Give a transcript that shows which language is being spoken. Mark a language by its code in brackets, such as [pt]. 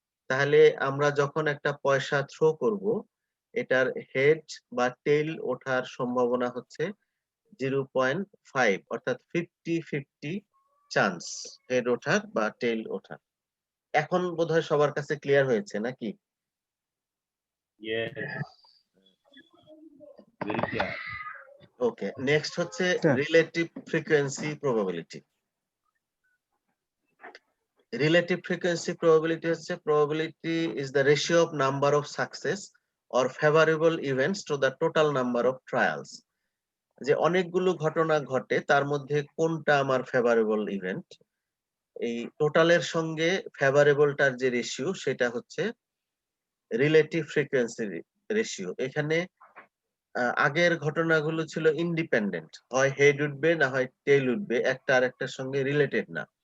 [bn] তাহলে আমরা যখন একটা পয়সা থ্রো করব, এটার হেড বা টেইল ওঠার সম্ভাবনা হচ্ছে 0.5, অর্থাৎ 50-50 চান্স হেড ওঠার বা টেইল ওঠার। এখন বোধহয় সবার কাছে ক্লিয়ার হয়েছে নাকি? ওকে, নেক্সট হচ্ছে relative frequency probability. [en] Relative frequency probability হচ্ছে, probability is the ratio of number of success or favorable events to the total number of trials। [bn] যে অনেকগুলো ঘটনা ঘটে, তার মধ্যে কোনটা আমার ফেভারেবল ইভেন্ট, এই টোটালের সঙ্গে ফেভারেবলটার যে রেশিও সেটা হচ্ছে রিলেটিভ ফ্রিকোয়েন্সি রেশিও। এখানে আগের ঘটনাগুলো ছিল ইন্ডিপেন্ডেন্ট, হয় হেড উঠবে না হয় টেইল উঠবে, একটা আর একটার সঙ্গে রিলেটেড না।